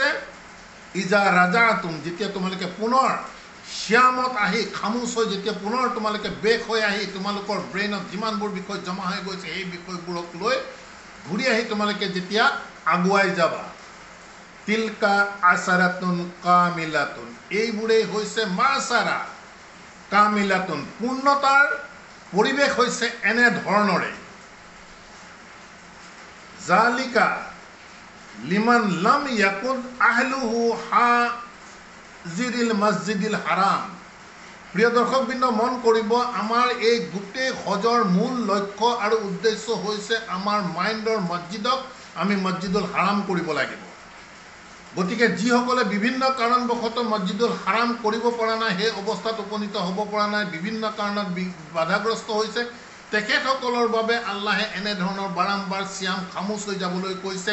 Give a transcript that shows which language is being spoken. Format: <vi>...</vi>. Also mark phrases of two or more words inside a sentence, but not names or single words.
<ar>إذا رجعتم,</ar> <as>যেতিয়া তোমালোকে পুনৰ শ্যামত আহি খামোচ হৈ যেতিয়া পুনৰ তোমালোকে বেক হৈ আহি তোমালোকৰ ব্ৰেইনত যিমানবোৰ বিষয় জমা হৈ গৈছে, সেই বিষয়বোৰক লৈ ঘূৰি আহি তোমালোকে যেতিয়া আগুৱাই যাবা।</as> <ar>تلك عشرة كاملة,</ar> <as>এইবোৰেই হৈছে</as> <ar>عشرة كاملة,</ar> <as>পূৰ্ণতাৰ পৰিৱেশ হৈছে এনেধৰণৰে।</as> <ar>ذلك لمن لم يكن أهله حاضري المسجد الحرام.</ar> <as>প্ৰিয় দৰ্শকবৃন্দ, মন কৰিব, আমাৰ এই গোটেই হজৰ মূল লক্ষ্য আৰু উদ্দেশ্য হৈছে আমাৰ মাইণ্ডৰ মছজিদক আমি মছজিদুল হাৰাম কৰিব লাগিব। গতিকে যিসকলে বিভিন্ন কাৰণবশতঃ মছজিদুল হাৰাম কৰিব পৰা নাই, সেই অৱস্থাত উপনীত হ'ব পৰা নাই, বিভিন্ন কাৰণত বাধাগ্ৰস্ত হৈছে, তেখেতসকলৰ বাবে আল্লাহে এনেধৰণৰ বাৰম্বাৰ চিয়াম খামোচ হৈ যাবলৈ কৈছে।</as>